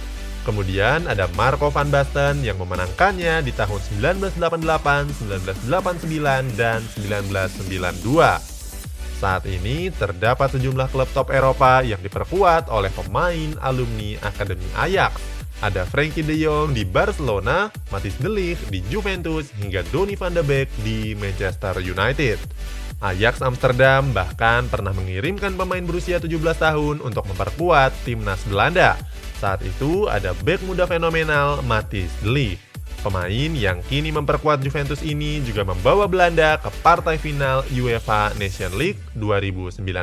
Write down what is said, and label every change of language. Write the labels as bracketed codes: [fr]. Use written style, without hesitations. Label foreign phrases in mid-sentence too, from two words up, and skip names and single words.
[id] Kemudian ada Marco van Basten yang memenangkannya di tahun 1988, 1989, dan 1992. Saat ini terdapat sejumlah klub top Eropa yang diperkuat oleh pemain alumni Akademi Ajax. Ada Frenkie de Jong di Barcelona, Matthijs de Ligt di Juventus, hingga Donny van de Beek di Manchester United. Ajax Amsterdam bahkan pernah mengirimkan pemain berusia 17 tahun untuk memperkuat timnas Belanda. Saat itu ada bek muda fenomenal Matthijs de Ligt. Pemain yang kini memperkuat Juventus ini juga membawa Belanda ke partai final UEFA Nations League 2019.